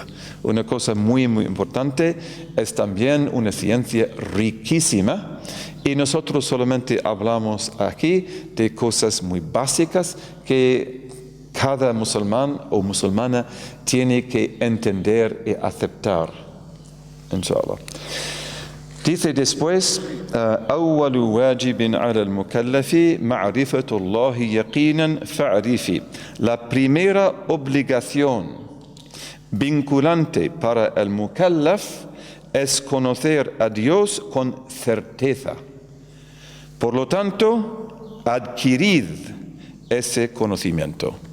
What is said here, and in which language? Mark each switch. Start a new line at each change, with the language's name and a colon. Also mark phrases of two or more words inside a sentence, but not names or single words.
Spanish: Una cosa muy, muy importante, es también una ciencia riquísima, y nosotros solamente hablamos aquí de cosas muy básicas que cada musulmán o musulmana tiene que entender y aceptar, inshallah. Dice después,
Arabic: أول واجب على المكلف معرفة الله يقينا فاعرفي.
Spanish: La primera obligación vinculante para el mukallaf es conocer a Dios con certeza. Por lo tanto, adquirid ese conocimiento.